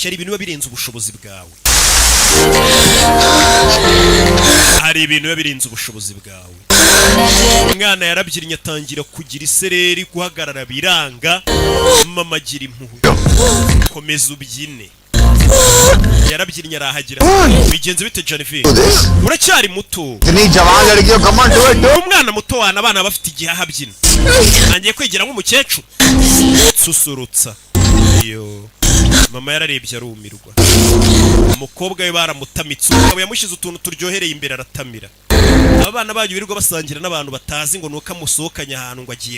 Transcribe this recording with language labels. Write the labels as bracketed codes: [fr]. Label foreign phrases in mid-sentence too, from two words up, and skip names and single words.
[rw] Ari ibintu biba birenze ubushobozi bwawe. Hari ibintu biba birenze ubushobozi bwawe. Umwana yarabyinnye atangira kugira isereri, guhagarara biranga. Mama agira impuhwe. Komeza ubyine. Yarabyinnye arahagira. Bigenze bite Jennifer? Uracyari muto. [hi] इतनी जवान लड़कियों [en] come on do it. [rw] Umwana muto wana abana bafite igihe ahabyina. Nangiye kwigira nk'umukecuru. Susurutsa. Yo. Mama yararebye arumirwa. Umukobwa we baramutamitse. Umugabo yamushize utuntu turyohereye imbere aratamira. Abana banyu birirwa basangira n'abantu batazi ngo nuko amusohokanya ahantu ngo agiye.